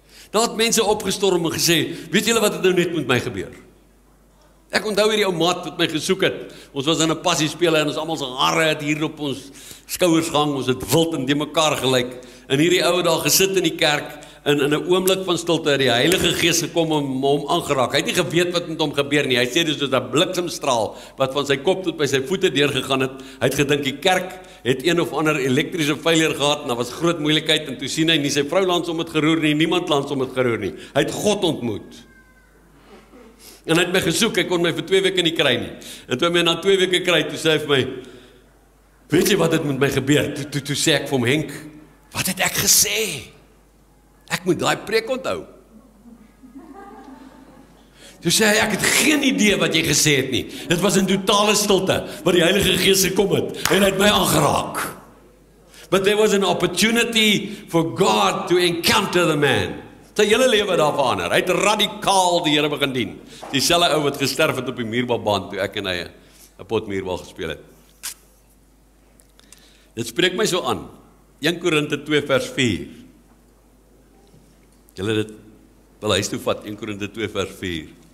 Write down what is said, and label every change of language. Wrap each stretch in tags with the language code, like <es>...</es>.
<af>Daar het mense opgestorm en gesê, weet julle wat het nou net met my gebeur? Ek onthou hierdie ou maat wat my gesoek het. Ons was in 'n passie spele en ons almal se hare het hier op ons skouers gehang, ons het wild en de mekaar gelyk. En hierdie ou het daar gesit in die kerk, en in 'n oomblik van stilte het die Heilige Gees gekom om hom aangeraak. Hy het nie geweet wat met hom gebeur nie. Hy sê dis soos 'n bliksemstraal wat van sy kop tot by sy voete deurgegaan het. Hy het gedink die kerk het een of ander elektriese failure gehad, en daar was groot moeilikheid, en toe sien hy nie sy vrou langs hom het geroer nie, niemand langs hom het geroer nie. Hy het God ontmoet. En hy het my gesoek, hy kon my vir 2 weke nie kry nie. En toe hy my na 2 weke kry, toe sê hy vir my, weet jy wat het met my gebeur? Toe sê ek vir hom, Henk, wat het ek gesê? Ek moet daai preek onthou. Toe sê hy, ek het geen idee wat jy gesê het nie. Dit was in totale stilte, wat die Heilige Gees gekom het, en hy het my aangeraak.</af> <en>But there was an opportunity for God to encounter the man.</en> <af>Sy hele lewe daar verander. Hy het radikaal die Here begin dien. Dieselfde ou wat gesterf het op die muurbaalbaan, toe ek en hy 'n pot muurbal gespeel het. Dit spreek my so aan. 1 Korinte 2 vers 4. Julle dit wil huis toe vat, 1 Korinte 2 vers 4.</af>